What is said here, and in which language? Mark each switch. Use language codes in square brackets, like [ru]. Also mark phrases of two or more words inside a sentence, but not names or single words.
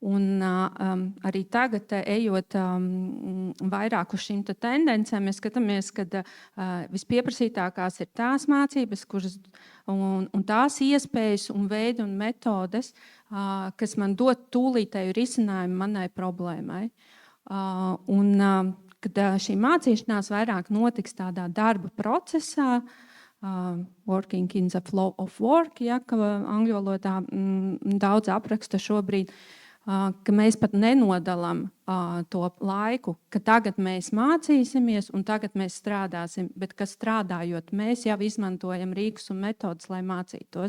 [lv] Un arī tagad, ejot vairāk uz šīm tendencēm, mēs skatāmies, ka vispieprasītākās ir tās mācības, kuras, un tās iespējas un veidi un metodes, kas man dod tūlītēju risinājumu manai problēmai. Kad šī mācīšanās vairāk notiks tādā darba procesā, [en] working in the flow of work, [lv] ja, ka angļu valodā daudz apraksta šobrīd, ka mēs pat nenodalām to laiku, ka tagad mēs mācīsimies un tagad mēs strādāsim, bet ka strādājot mēs jau izmantojam rīkus un metodas, lai mācītos.